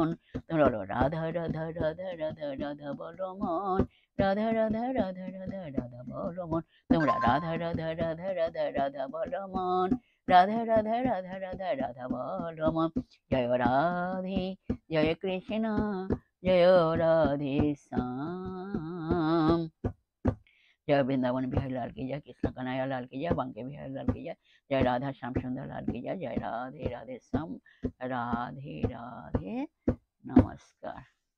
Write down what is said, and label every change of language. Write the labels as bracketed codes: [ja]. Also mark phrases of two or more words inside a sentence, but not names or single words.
[bn] তোমরা রাধা রাধা রাধা রাধা রাধা বলো মন, রাধা রাধা রাধা রাধা রাধা বলো মন। তোমরা রাধা রাধা রাধা রাধা রাধা বলো মন, রাধা রাধা রাধা রাধা রাধা বলো মন। জয় রাধে জয় কৃষ্ণ জয় রাধে শ্যাম। [hi] जय वृंदावन बिहारी लाल की जय, कृष्ण कन्हैया लाल की जय, बांके बिहारी लाल की जय, जय राधा श्याम सुंदर लाल की जय, जय राधे राधे श्याम राधे राधे। नमस्कार।